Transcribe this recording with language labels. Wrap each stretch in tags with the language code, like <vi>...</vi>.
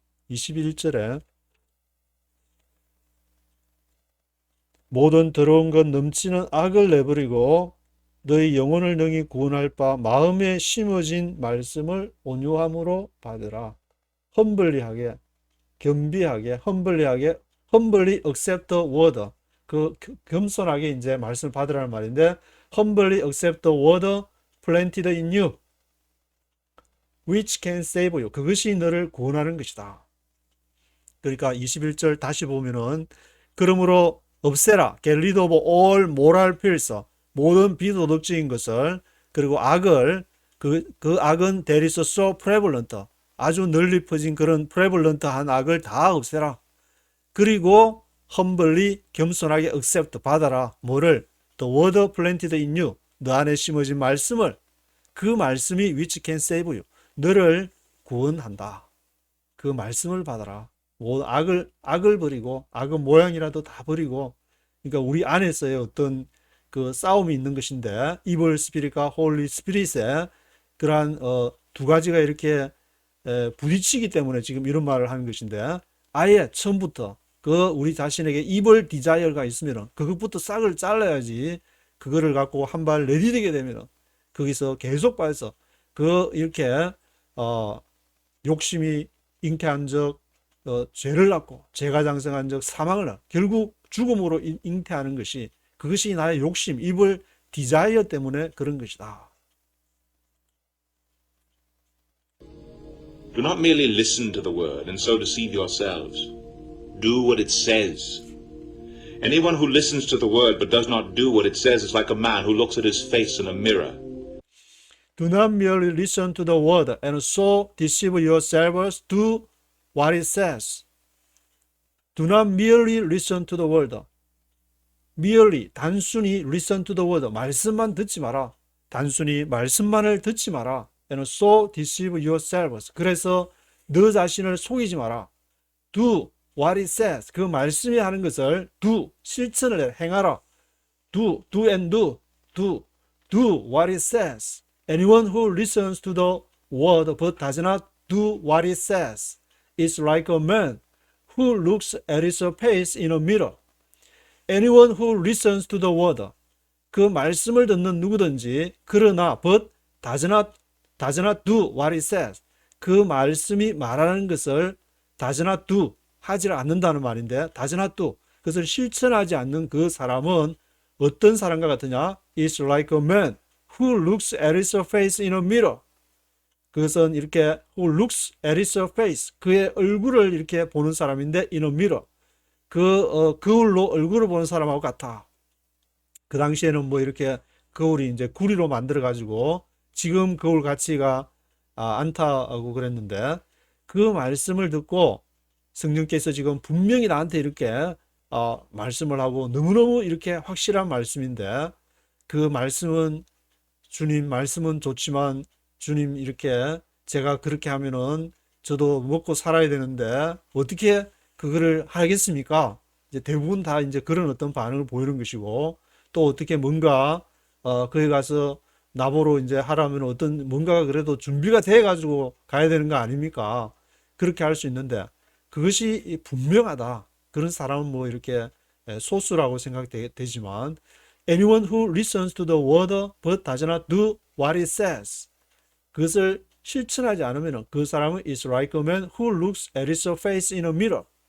<ko>21절에 모든 더러운 것 넘치는 악을 내버리고 너희 영혼을 능히 구원할 바 마음에 심어진 말씀을 온유함으로 받으라. 험블리하게, 겸비하게,</ko> <en>humbly accept the word.</en> <ko>그 겸손하게 이제 말씀을 받으라는 말인데,</ko> <en>humbly accept the word planted in you, which can save you.</en> <ko>그것이 너를 구원하는 것이다. 그러니까 21절 다시 보면은 그러므로 없애라.</ko> <en>get rid of all moral fears.</en> <ko>모든 비도덕적인 것을, 그리고 악을, 그 악은</ko> <en>that is so prevalent.</en> <ko>아주 널리 퍼진 그런 prevalent한 악을 다 없애라. 그리고</ko> <en>humbly,</en> <ko>겸손하게</ko> <en>accept,</en> <ko>받아라. 뭐를?</ko> <en>the word planted in you,</en> <ko>너 안에 심어진 말씀을.</ko> <en>그 말씀이 which can save you,</en> <ko>너를 구원한다. 그 말씀을 받아라. 뭐 악을 버리고, 악의 모양이라도 다 버리고. 그러니까 우리 안에서의 어떤 그 싸움이 있는 것인데, evil spirit과 holy spirit의 그러한 두 가지가 이렇게 부딪히기 때문에 지금 이런 말을 하는 것인데, 아예 처음부터 그 우리 자신에게 evil desire가 있으면 그것부터 싹을 잘라야지. 그거를 갖고 한 발 내디디게 되면 거기서 계속 빠져서 이렇게 욕심이 잉태한 적, 죄를 낳고 죄가 장성한 적 사망을 낳고 결국 죽음으로 잉태하는 것이, 그것이 나의 욕심, evil desire 때문에 그런 것이다.</ko> <en>Do not merely listen to the word and so deceive yourselves. Do what it says. Anyone who listens to the word but does not do what it says is like a man who looks at his face in a mirror. Do not merely listen to the word and so deceive yourselves. Do what it says. Do not merely listen to the word. merely,</en> <ko>단순히</ko> <en>listen to the word,</en> <ko>말씀만 듣지 마라. 단순히 말씀만을 듣지 마라.</ko> <en>And so deceive yourselves.</en> <ko>그래서 너 자신을 속이지 마라.</ko> <en>Do what it says.</en> <ko>그 말씀이 하는 것을</ko> <en>do,</en> <ko>실천을 해, 행하라.</ko> <en>Do and do. Do what it says. Anyone who listens to the word but does not do what it says is like a man who looks at his face in a mirror. Anyone who listens to the word,</en> <ko>그 말씀을 듣는 누구든지, 그러나</ko> <en>but does not do what it says,</en> <ko>그 말씀이 말하는 것을</ko> <en>does not do,</en> <ko>하지 않는다는 말인데, does not do, 그것을 실천하지 않는 그 사람은 어떤 사람과 같으냐?</ko> <en>is like a man who looks at his face in a mirror.</en> <ko>그것은 이렇게</ko> <en>who looks at his face,</en> <ko>그의 얼굴을 이렇게 보는 사람인데</ko> <en>in a mirror,</en> <ko>거울로 얼굴을 보는 사람하고 같아. 그 당시에는 뭐 이렇게 거울이 이제 구리로 만들어 가지고 지금 거울 가치가 않다고 그랬는데, 그 말씀을 듣고 성령께서 지금 분명히 나한테 이렇게 말씀을 하고, 너무너무 이렇게 확실한 말씀인데, 그 말씀은 주님 말씀은 좋지만 주님 이렇게 제가 그렇게 하면은 저도 먹고 살아야 되는데 어떻게 그거를 하겠습니까? 이제 대부분 다 이제 그런 어떤 반응을 보이는 것이고, 또 어떻게 뭔가 거기 가서 나보러 이제 하라면 어떤 뭔가가 그래도 준비가 돼 가지고 가야 되는 거 아닙니까? 그렇게 할 수 있는데, 그것이 분명하다. 그런 사람은 뭐 이렇게 소수라고 생각되지만,</ko> <en>anyone who listens to the word but does not do what it says,</en> <ko>그것을 실천하지 않으면 그 사람은</ko> <en>is like a man who looks at his face in a mirror.</en>